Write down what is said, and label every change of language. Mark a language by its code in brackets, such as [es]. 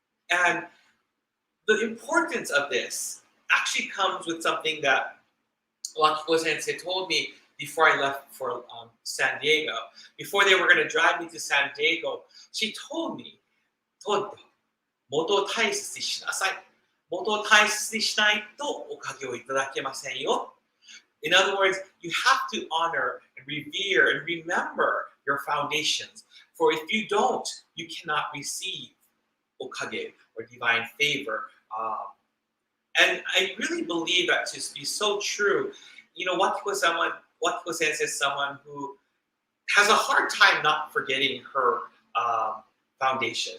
[en] And the importance of this actually comes with something that Wakiko-sensei told me before I left for San Diego. Before they were going to drive me to San Diego, she told me, [ja] "元を大切にしなさい。元を大切にしないとおかげをいただけませんよ." [en] In other words, you have to honor and revere and remember your foundations. For if you don't, you cannot receive okage or divine favor. And I really believe that to be so true. You know, Wakiko-sensei is someone who has a hard time not forgetting her foundation.